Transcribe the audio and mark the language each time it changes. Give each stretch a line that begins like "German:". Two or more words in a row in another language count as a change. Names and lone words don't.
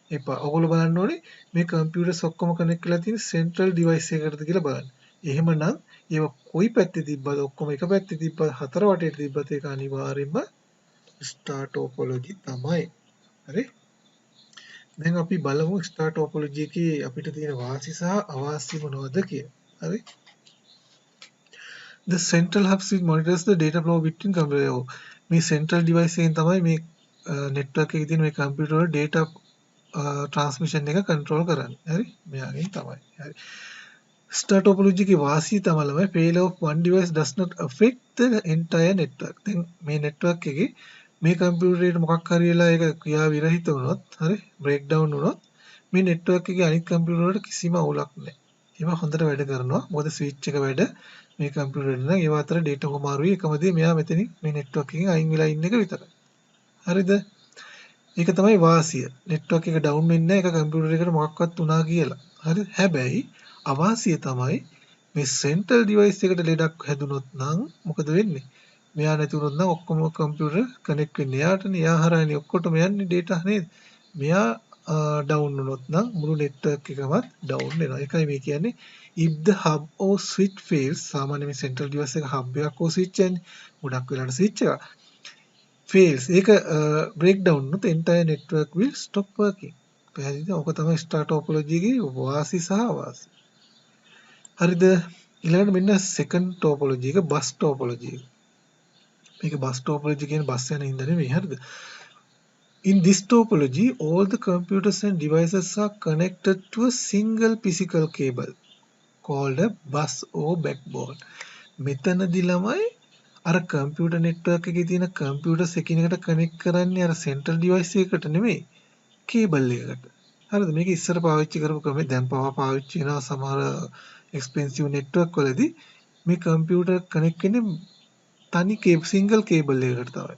Sinhala: ඔයගොල්ලෝ බලන්න ඕනේ මේ කම්පියුටර්ස් ඔක්කොම කනෙක්ට් වෙලා තියෙන
English: central device
Sinhala: එකකටද කියලා බලන්න. එහෙමනම් ඒව කොයි පැත්තේ තිබ්බද ඔක්කොම එක පැත්තේ තිබ්බද හතර වටේට තිබ්බද ඒක අනිවාර්යයෙන්ම
English: star topology
Sinhala: තමයි. හරි? දැන් අපි බලමු
English: star topology
Sinhala: එකේ අපිට තියෙන වාසි සහ අවාසි මොනවද කියලා. හරි?
English: The central hub switch monitors the data flow between computer.
Sinhala: මේ
English: central device
Sinhala: එකෙන් තමයි මේ network එකේ තියෙන මේ computer වල
English: data transmission
Sinhala: එක control කරන්නේ. හරි? මෙයාගෙන් තමයි. හරි.
English: Star topology
Sinhala: එකේ වාසිය තමයි
English: failure of one device does not affect the entire network.
Sinhala: දැන් මේ network එකේ මේ computer එකට මොකක් හරි වෙලා ඒක ක්‍රියා විරහිත වුණොත්, හරි?
English: break down
Sinhala: වුණොත් මේ network එකේ අනිත් computer වලට කිසිම අවුලක් නැහැ. ඒවා හොඳට වැඩ කරනවා. මොකද switch එක වැඩ මේ computer එක නම් ඒව අතර data කොමාරුයි එකම දේ මෙයා මෙතනින් මේ network එකෙන් අයින් වෙලා ඉන්න එක විතරයි. හරිද? ඒක තමයි වාසිය. network එක down වෙන්නේ නැහැ ඒක computer එකට මොකක්වත් වුණා කියලා. හරි? හැබැයි අවාසිය තමයි මේ
English: central device
Sinhala: එකට ලෙඩක් හැදුනොත් නම් මොකද වෙන්නේ? මෙයා නැති වුණොත් නම් ඔක්කොම
English: computer connect
Sinhala: වෙන්නේ. එයාටනේ එයා හරහානේ ඔක්කොටම යන්නේ data නේද? මෙයා down වුණොත් නම් මුළු network එකමත් down වෙනවා. ඒකයි මේ කියන්නේ
English: if the hub or switch fails
Sinhala: සාමාන්‍ය මේ
English: central device
Sinhala: එක hub එකක් හෝ switch එකනේ. ගොඩක් වෙලාවට
English: switch එකක් fails ඒක break down වුණොත් entire network will stop working.
Sinhala: පැහැදිලිද? ඔක තමයි
English: star topology
Sinhala: එකේ වාසි සහ අවාසි. හරිද? ඊළඟට මෙන්න
English: second topology
Sinhala: එක
English: bus topology
Sinhala: එක. මේක
English: bus topology
Sinhala: කියන්නේ බස් යන හින්දා නෙමෙයි. හරිද?
English: In this topology, all the computers and devices are connected to a single physical cable called a bus or backbone.
Sinhala: මෙතනදී ළමයි අර
English: computer network
Sinhala: එකේ තියෙන computers එකිනෙකට connect කරන්නේ අර
English: central device
Sinhala: එකකට නෙමෙයි cable එකකට. හරිද? මේක ඉස්සර පාවිච්චි කරපු ක්‍රමේ දැන් පවා පාවිච්චි වෙනවා සමහර
English: expensive network
Sinhala: වලදී මේ
English: computer connect
Sinhala: වෙන්නේ තනි
English: single cable
Sinhala: එකකට තමයි.